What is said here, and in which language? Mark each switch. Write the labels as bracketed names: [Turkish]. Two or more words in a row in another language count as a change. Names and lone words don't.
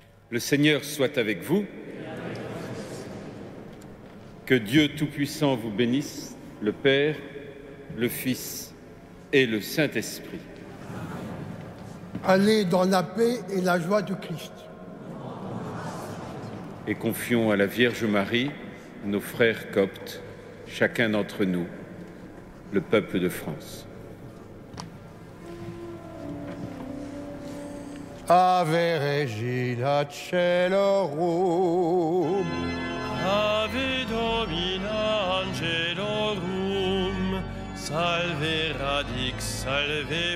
[French] Le Seigneur soit avec vous. Que Dieu Tout-Puissant vous bénisse, le Père, le Fils et le Saint-Esprit. Allez dans la paix et la joie du Christ. Et confions à la Vierge Marie, nos frères coptes, chacun d'entre nous, le peuple de France. [Latin] Ave Regina Caelorum, Ave Domina Angelorum, salve radix, salve